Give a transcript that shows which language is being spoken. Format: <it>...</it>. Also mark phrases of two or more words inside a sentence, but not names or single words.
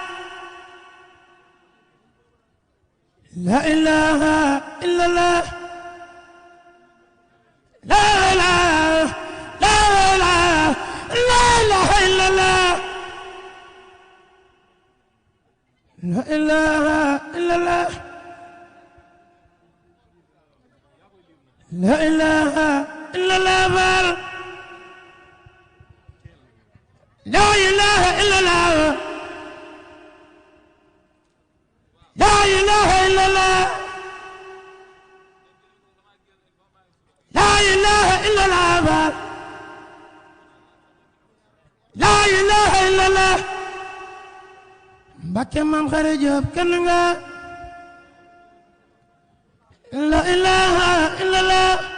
<ar>لا إله إلا الله لا إله إلا الله لا إله إلا الله لا إله إلا الله لا إله إلا الله لا إله إلا الله لا إله إلا الله لا إله إلا الله Mbacké Mame Khary Diop</ar> <wo>kenn nga</wo> <ar>لا إله إلا الله</ar>